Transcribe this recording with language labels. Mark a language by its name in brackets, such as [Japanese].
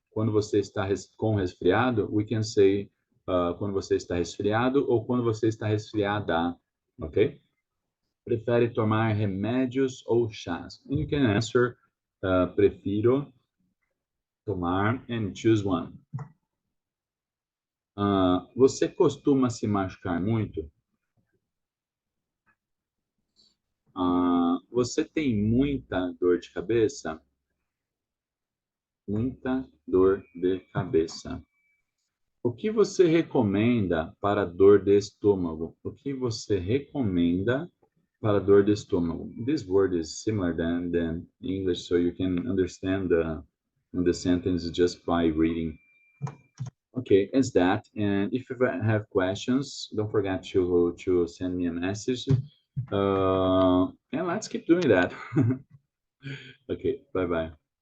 [Portuguese] Quando você está com resfriado, [English] we can say [Portuguese] quando você está resfriado ou quando você está resfriada, ok? Prefere tomar remédios ou chás? [English] And you can answer, [Portuguese] prefiro tomar [English] and choose one. [Portuguese] Você costuma se machucar muito? Você tem muita dor de cabeça? Muita dor de cabeça. O que você recomenda para dor de estômago? O que você recomenda para dor de estômago? [English] This word is similar than English, so you can understand the sentence just by reading. Okay, it's that. And if you have questions, don't forget to send me a message. And let's keep doing that. Okay, bye-bye.